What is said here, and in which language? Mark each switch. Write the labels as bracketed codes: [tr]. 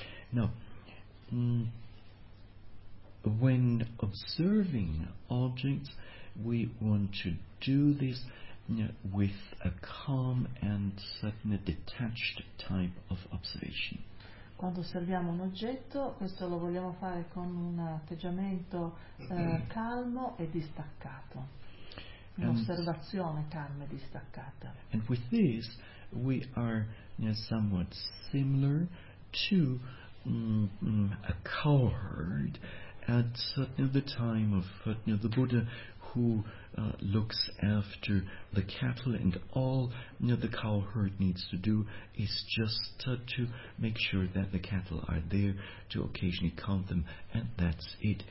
[en] No. When observing objects, we want to do this with a calm and certain detached type of observation. [it] Quando osserviamo un oggetto, questo lo vogliamo fare con un atteggiamento calmo e distaccato. Un'osservazione calma e distaccata. [en] And with this we are somewhat similar to a cowherd at the time of the Buddha, who looks after the cattle, and all the cowherd needs to do is just to make sure that the cattle are there, to occasionally count them, and that's it.